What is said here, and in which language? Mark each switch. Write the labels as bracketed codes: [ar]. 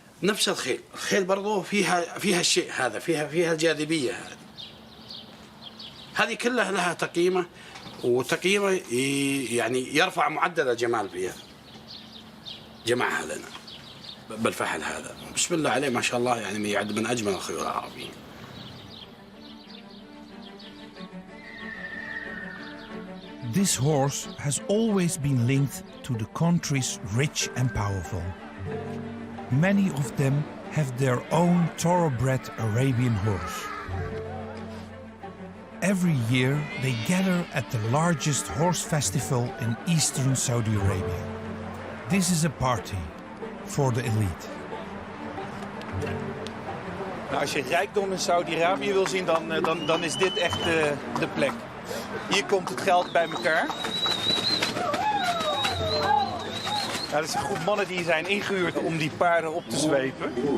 [ar] نفس الخيل برضو فيها الشيء هذا فيها الجاذبية هذه كلها لها تقييمه وتقييمه يعني يرفع معدل الجمال فيها جمعها لنا بالفحل هذا بسم الله عليه ما شاء الله يعني يعد من أجمل الخيول العربية. [en] This horse has always been linked to the countries rich and powerful. Many of them have their own thoroughbred Arabian horse. Every year they gather at the largest horse festival in eastern Saudi Arabia. This is a party for the elite. [nl] Nou, als je rijkdom in Saudi-Arabië wil zien, dan is dit echt de plek. Hier komt het geld bij elkaar. Nou, dat is een groep mannen die zijn ingehuurd om die paarden op te zwepen.